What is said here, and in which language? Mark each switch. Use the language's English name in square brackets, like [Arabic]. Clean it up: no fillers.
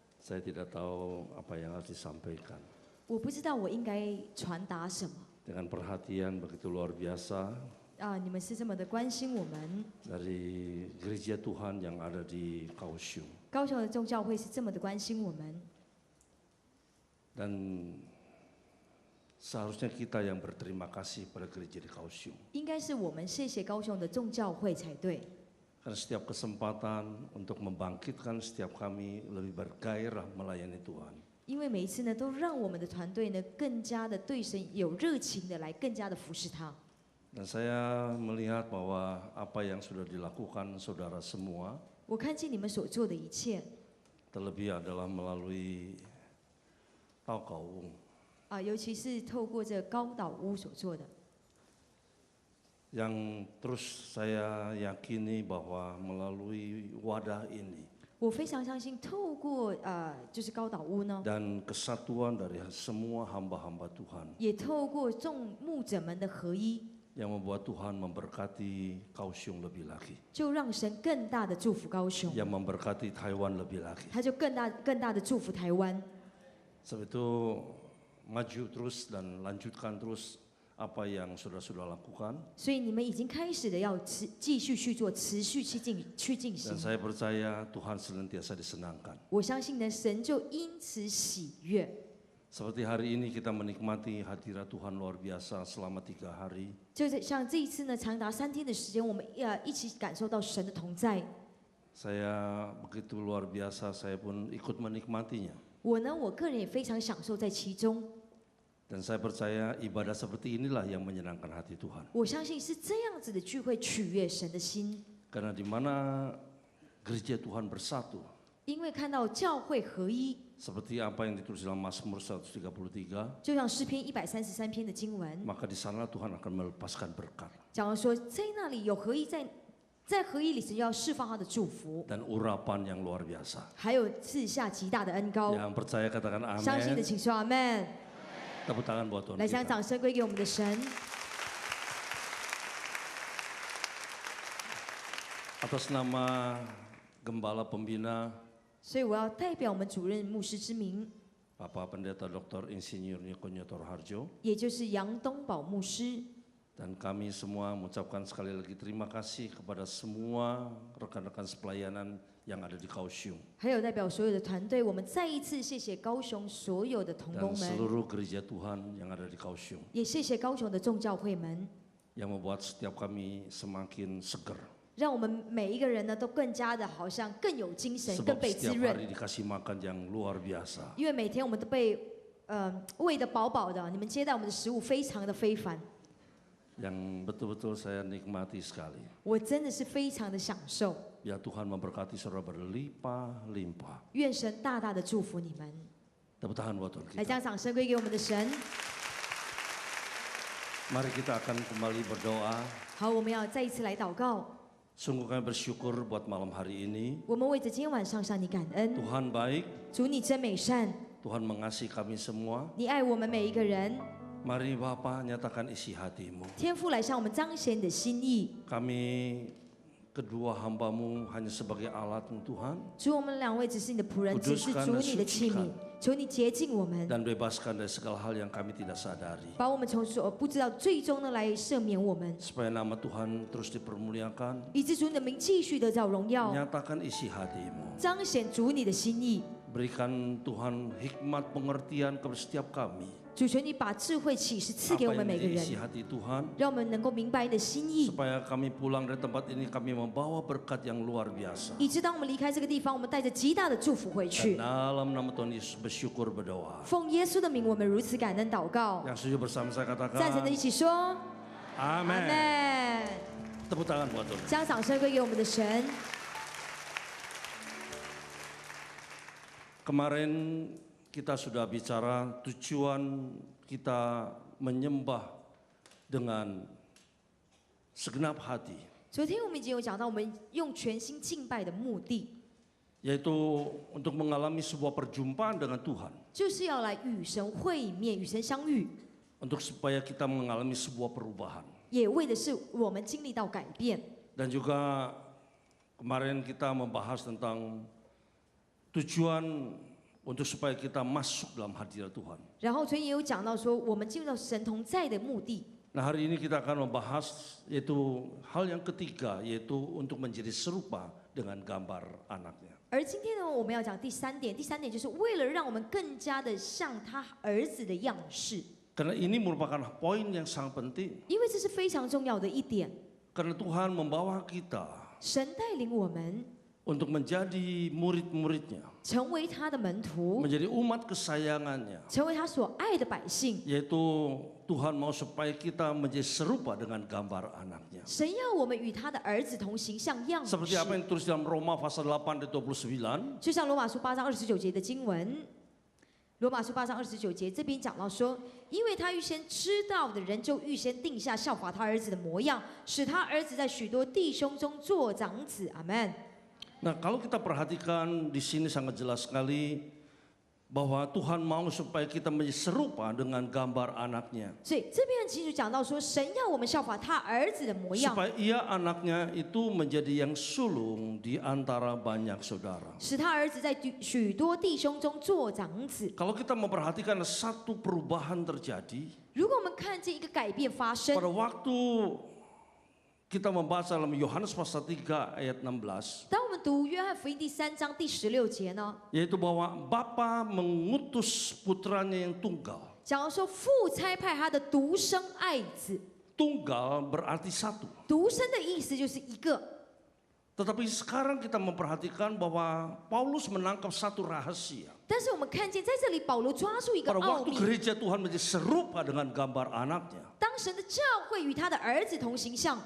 [Indonesian] saya tidak tahu apa yang harus disampaikan. [Chinese] 我不知道我应该传达什么。 [Indonesian] Dengan perhatian begitu luar biasa [Chinese] 你们是这么的关心我们。 [Indonesian] dari gereja Tuhan yang ada di Kaohsiung. [Chinese] 高雄的众教会是这么的关心我们。 [Indonesian] Dan seharusnya kita yang berterima kasih pada gereja di Kaohsiung. [Chinese] 应该是我们谢谢高雄的众教会才对。 [Indonesian] Karena setiap kesempatan untuk membangkitkan setiap kami lebih bergairah melayani Tuhan. [Chinese] 因为每一次呢，都让我们的团队呢更加的对神有热情的来更加的服侍他。 [Indonesian] Dan saya melihat bahwa apa yang sudah dilakukan saudara semua, [Chinese] 我看见你们所做的一切， [Indonesian] terlebih adalah melalui Taukaung. [Chinese] 尤其是透过这个高岛屋所做的。 [Indonesian] Yang terus saya yakini bahwa melalui wadah ini [Chinese] 我非常相信，透过就是高岛屋呢， [Indonesian] dan kesatuan dari semua hamba-hamba Tuhan [Chinese] 也透过众牧者们的合一， [Indonesian] yang membuat Tuhan memberkati Kaohsiung lebih lagi, [Chinese] 就让神更大的祝福高雄， [Indonesian] yang memberkati Taiwan lebih lagi. [Chinese] 他就更大的祝福台湾。 [Indonesian] Sebab itu maju terus dan lanjutkan terus apa yang sudah lakukan. [Chinese] 所以你们已经开始的要继续去做，持续去进行。 [Indonesian] Dan saya percaya Tuhan senantiasa disenangkan. [Chinese] 我相信呢，神就因此喜悦。 [Indonesian] Seperti hari ini kita menikmati hadirat Tuhan luar biasa selama 3 hari. [Chinese] 就是像这一次呢，长达3天的时间，我们一起感受到神的同在。 [Indonesian] Saya begitu luar biasa, saya pun ikut menikmatinya. [Chinese] 我个人也非常享受在其中。 [Indonesian] Dan saya percaya ibadah seperti inilah yang menyenangkan hati Tuhan. [Chinese] 我相信是这样子的聚会取悦神的心， [Indonesian] Karena di mana gereja Tuhan bersatu, [Chinese] 因为看到教会合一， [Indonesian] seperti apa yang ditulis dalam Mazmur 133, [Chinese] 就像诗篇133篇的经文， [Indonesian] maka di sana Tuhan akan melepaskan berkat [Chinese] 讲到说，在那里有合一，在合一里神要释放他的祝福， [Indonesian] dan urapan yang luar biasa. [Chinese] 还有赐下极大的恩膏。 [Indonesian] Yang percaya katakan [Chinese] 相信的 [Indonesian] amin. [Chinese] 请说阿门。 [Indonesian] Tepuk tangan buat Tuhan [Chinese] 来，将 [Indonesian] kita. [Chinese] 掌声归给我们的神。 [Indonesian] Atas nama Gembala Pembina [Chinese] 所以我要代表我们主任牧师之名， [Indonesian] Bapak Pendeta Dr. Insinyur Niko Nyotor Harjo, [Chinese] 也就是杨东宝牧师。 [Indonesian] dan kami semua mengucapkan sekali lagi terima kasih kepada semua rekan-rekan sepelayanan yang ada di Kaohsiung [Chinese] 还有代表所有的团队，我们再一次谢谢高雄所有的同 [Indonesian] dan [Chinese] 工们， [Indonesian] seluruh gereja Tuhan yang ada di Kaohsiung [Chinese] 也谢谢高雄的众教会们， [Indonesian] yang membuat setiap kami semakin seger. [Chinese] 让我们每一个人呢都更加的好像更有精神，更 [Indonesian] Sebab [Chinese] 被滋 [Indonesian] setiap [Chinese] 润。 [Indonesian] hari dikasih makan yang luar biasa. [Chinese] 因为每天我们都被喂得饱饱的，你们接待我们的食物非常的非凡， [Indonesian] Yang betul-betul saya nikmati sekali. [Chinese] 我真的是非常的享受。 [Indonesian] Biar Tuhan memberkati saudara berlimpah-limpah. [Chinese] 愿神大大的祝福你们。 [Indonesian] Tepuk tangan buat Tuhan [Chinese] 来， [Indonesian] kita. [Chinese] 将掌声归给我们的神。 [Indonesian] Mari kita akan kembali berdoa. [Chinese] 好，我们要再一次来祷告。 [Indonesian] Sungguh kami bersyukur buat malam hari ini. [Chinese] 我们为着今天晚上向你感恩， [Indonesian] Tuhan baik, [Chinese] 主你真美善， [Indonesian] Tuhan mengasihi kami semua. [Chinese] 你爱我们每一个人。 [Indonesian] Mari Bapa nyatakan isi hatimu. [Chinese] 天父来向我们彰显你的心意。 [Indonesian] Kami kedua hambamu hanya sebagai alatmu Tuhan. [Chinese] 主，我们两位只是你的仆人，只是主你的器皿。求你洁净我们， [Indonesian] Dan bebaskan dari segala hal yang kami tidak sadari. [Chinese] 把我们从所不知道，最终呢来赦免我们， [Indonesian] Supaya nama Tuhan terus dipermuliakan. [Chinese] 以致主你的名继续得到荣耀， [Indonesian] Nyatakan isi hatimu. [Chinese] 彰显主你的心意。 [Indonesian] Berikan Tuhan hikmat pengertian kepada setiap kami. [Chinese] 主，求你把智慧启示赐给 [Indonesian] Apa [Chinese] 我们 [Indonesian] yang [Chinese] 每个 [Indonesian] menjadi isi [Chinese] 人， [Indonesian] hati Tuhan. [Chinese] 让我们能够明白你的心意， [Indonesian] Supaya kami pulang dari tempat ini kami membawa berkat yang luar biasa. [Chinese] 以致当我们离开这个地方，我们带着极大的祝福回 [Indonesian] Dan [Chinese] 去。 [Indonesian] dalam nama Tuhan Yesus bersyukur berdoa. [Chinese] 奉耶稣的名，我们如此感恩祷告。 [Indonesian] Yang setuju bersama saya [Chinese] 赞成的 [Indonesian] katakan [Chinese] 一起说：阿 [Indonesian] Amin. [Chinese] 门。 [Indonesian] Tepuk tangan buat Tuhan. [Chinese] 将掌声归给我们的神。 [Indonesian] Kemarin kita sudah bicara tujuan kita menyembah dengan segenap hati, [Chinese] 昨天我们已经有讲到，我们用全心敬拜的目的， [Indonesian] yaitu untuk mengalami sebuah perjumpaan dengan Tuhan, [Chinese] 就是要来与神会面、与神相遇， [Indonesian] untuk supaya kita mengalami sebuah perubahan. [Chinese] 也为的是我们经历到改变。 [Indonesian] Dan juga kemarin kita membahas tentang tujuan untuk supaya kita masuk dalam hadirat Tuhan. [Chinese] 然后昨天也有讲到说，我们进入到神同在的目的。 [Indonesian] Nah, hari ini kita akan membahas yaitu hal yang ketiga, yaitu untuk menjadi serupa dengan gambar anaknya. [Chinese] 而今天呢，我们要讲第三点，第三点就是为了让我们更加的像他儿子的样式， [Indonesian] Karena ini merupakan poin yang sangat penting. [Chinese] 因为这是非常重要的一点。 [Indonesian] Karena Tuhan membawa kita [Chinese] 神带领我们 [Indonesian] untuk menjadi murid-muridnya, [Chinese] 成为他的门徒， [Indonesian] menjadi umat kesayangannya. [Chinese] 成为他所爱的百姓。 [Indonesian] Yaitu Tuhan mau supaya kita menjadi serupa dengan gambar anaknya. [Chinese] 神要我们与他的儿子同形象样式， [Indonesian] Seperti apa yang ditulis dalam Roma pasal 8 ayat 29. [Chinese] 就像罗马书8章29节的经文。罗马书8章29节这边讲到说，因为他预先知道的人，就预先定下效法他儿子的模样，使他儿子在许多弟兄中做长子。阿门。 [Indonesian] Nah, kalau kita perhatikan di sini sangat jelas sekali bahwa Tuhan mau supaya kita menjadi serupa dengan gambar anaknya. [Chinese] 所以这边很清楚讲到说，神要我们效法他儿子的模样， [Indonesian] Supaya ia anaknya itu menjadi yang sulung di antara banyak saudara. [Chinese] 使他儿子在许多弟兄中做长子。 [Indonesian] Kalau kita memperhatikan satu perubahan terjadi [Chinese] 如果我们看见一个改变发生， [Indonesian] pada waktu kita membaca dalam Yohanes pasal 3 ayat 16, [Chinese] 当我们读约翰福音第3章第16节呢， [Indonesian] yaitu bahwa Bapa mengutus putranya yang tunggal. [Chinese] 讲到说父差派他的独生爱子， [Indonesian] Tunggal berarti satu. [Chinese] 独生的意思就是一个。 [Indonesian] Tetapi sekarang kita memperhatikan bahwa Paulus menangkap satu rahasia. [Chinese] 但是我们看见在这里保罗抓住一个 [Indonesian] Pada [Chinese] 奥 [Indonesian] waktu [Chinese] 秘， [Indonesian] gereja Tuhan menjadi serupa dengan gambar anaknya, [Chinese] 当神的教会与他的儿子同形象，